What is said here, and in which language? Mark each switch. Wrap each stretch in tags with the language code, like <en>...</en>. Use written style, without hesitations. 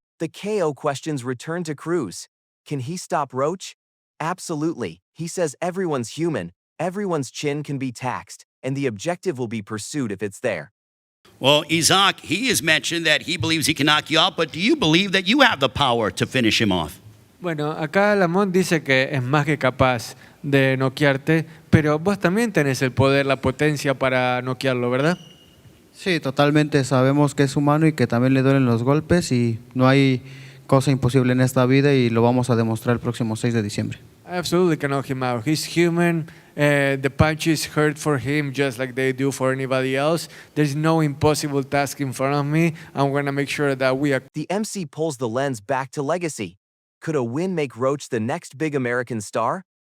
<en>The KO questions return to Cruz. Can he stop Roach? Absolutely. He says everyone's human, everyone's chin can be taxed, and the objective will be pursued if it's there. Well, Isaac, he has mentioned that he believes he can knock you out, but do you believe that you have the power to finish him off?</en> <es>Bueno, acá Lamont dice que es más que capaz de noquearte, pero vos también tenés el poder, la potencia para noquearlo, ¿verdad? Sí, totalmente. Sabemos que es humano y que también le duelen los golpes y no hay cosa imposible en esta vida y lo vamos a demostrar el próximo 6 de diciembre.</es> <en>I absolutely can knock him out. He's human. The punches hurt for him just like they do for anybody else. There's no impossible task in front of me. I'm going to make sure that we are... The MC pulls the lens back to legacy. Could a win make Roach the next big American star?</en>